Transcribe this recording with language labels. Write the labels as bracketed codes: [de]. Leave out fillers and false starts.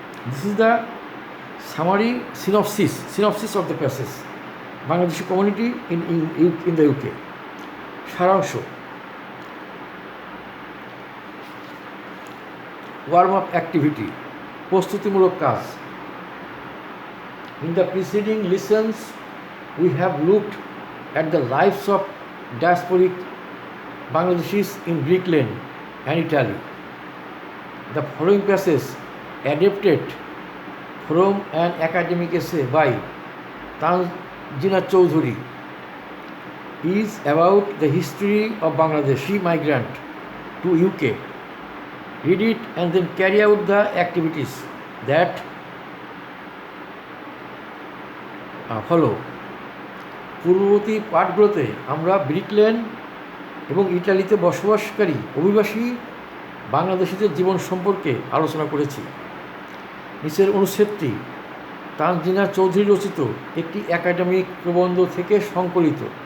[en] This is the summary synopsis of the passage Bangladeshi community in the UK. [bn] সারাংশ: [en] warm up activity, [bn] প্রস্তুতিমূলক কাজ। [en] In the preceding lessons, we have looked at the lives of diasporic Bangladeshis in Greek land and Italy. The following passage, adapted from an academic essay by Tanzina Chowdhury, is about the history of Bangladeshi migrant to UK. Read it and then carry out the activities that follow. [bn] পূর্ববর্তী পাঠগুলোতে আমরা Brickland এবং ইটালিতে বসবাসকারী অভিবাসী বাংলাদেশিদের জীবন সম্পর্কে আলোচনা করেছি। নিচের অনুচ্ছেদটি তানজিনা চৌধুরী রচিত একটি একাডেমিক প্রবন্ধ থেকে সংকলিত।